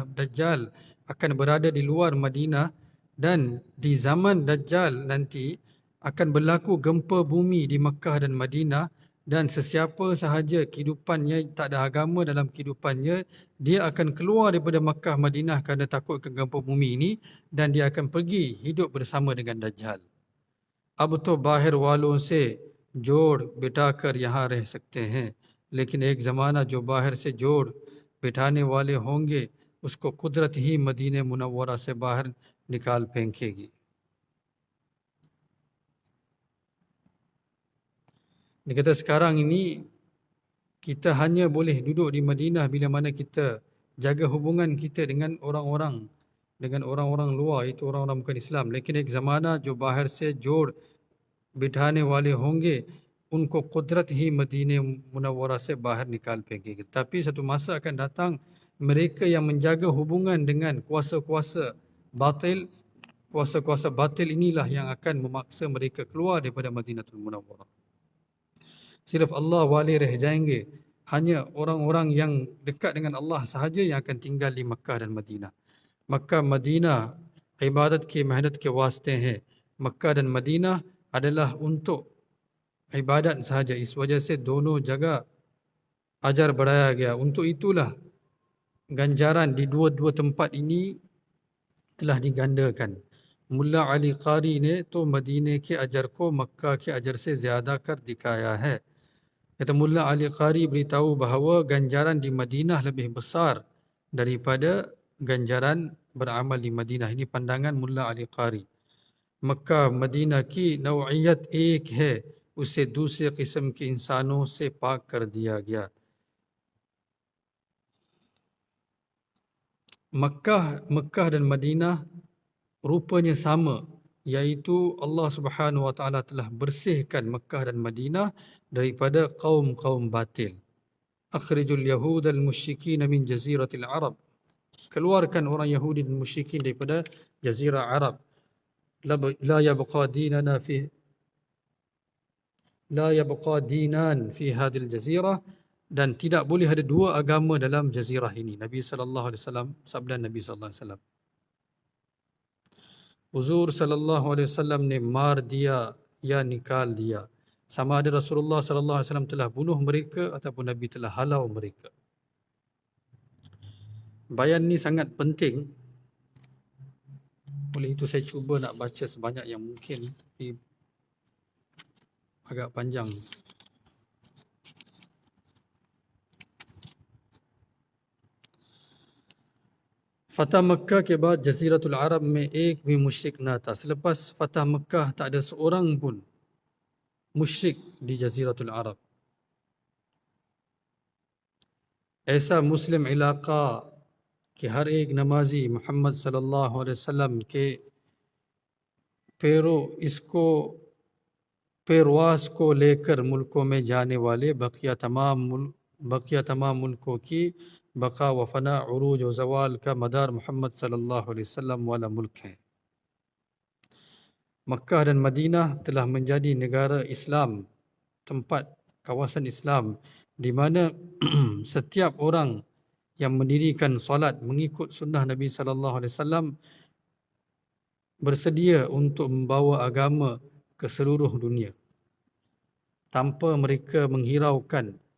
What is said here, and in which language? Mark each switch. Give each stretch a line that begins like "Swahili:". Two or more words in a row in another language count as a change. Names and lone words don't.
Malay: Dajjal akan berada di luar Madinah, dan di zaman Dajjal nanti akan berlaku gempa bumi di Makkah dan Madinah, dan sesiapa sahaja kehidupannya tak ada agama dalam kehidupannya, dia akan keluar daripada Makkah Madinah kerana takut ke gempa bumi ini, dan dia akan pergi hidup bersama dengan Dajjal.
Urdu: اب تو باہر والوں سے جوڑ بٹھا کر یہاں رہ سکتے ہیں، لیکن ایک زمانہ جو باہر سے جوڑ بٹھانے والے ہوں گے اس کو قدرت ہی مدینے منورہ سے باہر نکال پھینکے گی.
Malay: Dia kata sekarang ini kita hanya boleh duduk di Madinah bila mana kita jaga hubungan kita dengan orang-orang luar, itu orang-orang bukan Islam.
Urdu: لیکن ایک زمانہ جو باہر سے جوڑ بٹھانے والے ہوں گے ان کو قدرت ہی مدینے منورہ سے باہر نکال پھینکے گی.
Malay: Tapi satu masa akan datang mereka yang menjaga hubungan dengan kuasa-kuasa batil, kuasa-kuasa batil inilah yang akan memaksa mereka keluar daripada Madinatul Munawwarah.
Urdu: صرف اللہ والے رہ جائیں گے,
Malay: hanya orang-orang yang dekat dengan Allah sahaja yang akan tinggal di Makkah dan Madinah.
Urdu: مکہ مدینہ عبادت کے محنت کے واسطے ہیں.
Malay: Makkah dan Madinah adalah untuk ibadat sahaja.
Urdu: اس وجہ سے دونوں جگہ اجر بڑھایا گیا.
Malay: Untuk itulah ganjaran di dua-dua tempat ini telah digandakan.
Urdu: ملا علی قاری نے تو مدینے کے اجر کو مکہ کے اجر سے زیادہ کر دکھایا ہے.
Malay: Kata Mulla Ali Qari beritahu bahawa ganjaran di Madinah lebih besar daripada ganjaran beramal di Madinah. Ini pandangan Mulla Ali Qari.
Urdu: مکہ مدینہ کی نوعیت ایک ہے، اسے دوسرے قسم کے انسانوں سے پاک کر دیا گیا.
Malay: Makkah dan Madinah rupanya sama, iaitu
Arabic: الله سبحانه وتعالى
Malay: telah bersihkan Makkah dan Madinah daripada kaum-kaum batil.
Arabic: أخرجوا اليهود المشركين من جزيرة العرب.
Malay: Keluarkan orang Yahudi dan Musyrikin daripada Jazirah Arab.
Arabic: لا يبقى دينانا في لا يبقى دينان في هذه الجزيرة,
Malay: dan tidak boleh ada dua agama dalam jazirah ini. Nabi
Arabic: صلى الله عليه وسلم,
Malay: sabda Nabi
Arabic: صلى الله عليه وسلم.
Urdu: حضور
Arabic: صلى الله عليه وسلم
Urdu: نے مار دیا یا نکال دیا.
Malay: Sama ada Rasulullah
Arabic: صلى الله عليه وسلم
Malay: telah bunuh mereka ataupun Nabi telah halau mereka. Bayan ni sangat penting. Oleh itu saya cuba nak baca sebanyak yang mungkin, tapi agak panjang.
Urdu: فتح مکہ کے بعد جزیرۃ العرب میں ایک بھی مشرک نہ تھا.
Malay: Selepas Fatah Mekah tak ada seorang pun मुशरिक di जजीरतुल अरब.
Urdu: ایسا مسلم علاقہ کہ ہر ایک نمازی محمد
Arabic: صلى الله عليه وسلم
Urdu: کے پیرواس کو لے کر ملکوں میں جانے والے بقیہ تمام ملکوں کی بقا و فنا، عروج و زوال کا مدار محمد
Arabic: صلى الله عليه وسلم
Urdu: والا ملک ہے.
Malay: Makkah dan Madinah telah menjadi negara Islam, tempat kawasan Islam di mana setiap orang yang mendirikan solat mengikut sunnah Nabi
Arabic: صلى الله عليه وسلم
Malay: bersedia untuk membawa agama ke seluruh dunia tanpa mereka menghiraukan